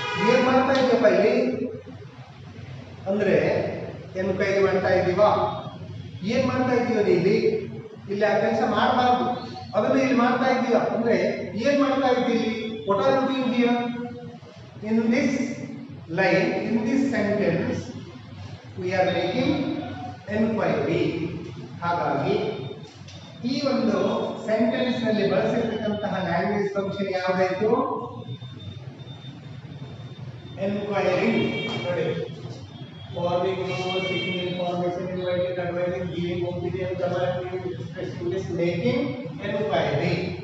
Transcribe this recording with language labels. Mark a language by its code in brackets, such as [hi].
[kn] ಏನ್ ಮಾಡ್ತಾ ಇದೀಯಪ್ಪ ಇಲ್ಲಿ? ಅಂದ್ರೆ ಎನ್ಕ್ವೈರಿ ಮಾಡ್ತಾ ಇದ್ದೀವಾ? ಏನ್ ಮಾಡ್ತಾ ಇದೀವ ಇಲ್ಲಿ? ಇಲ್ಲಿ ಆ ಕೆಲಸ ಮಾಡಬಾರ್ದು, ಅದನ್ನ ಇಲ್ಲಿ ಮಾಡ್ತಾ ಇದ್ದೀವ ಅಂದ್ರೆ ಏನ್ ಮಾಡ್ತಾ ಇದ್ದೀವಿ? [en] What are you doing here? In this line, in this sentence, we are making enquiry. [kn] ಹಾಗಾಗಿ ಈ ಒಂದು ಸೆಂಟೆನ್ಸ್ ನಲ್ಲಿ ಬಳಸಿರ್ತಕ್ಕಂತಹ ಲ್ಯಾಂಗ್ವೇಜ್ ಫಂಕ್ಷನ್ ಯಾವ್ದಾಯ್ತು? [en] Enquiring. [kn] ನೋಡಿ, [en] Forming, seeking information, inviting, advising, giving opinion, commenting, expressing this, making enquiry.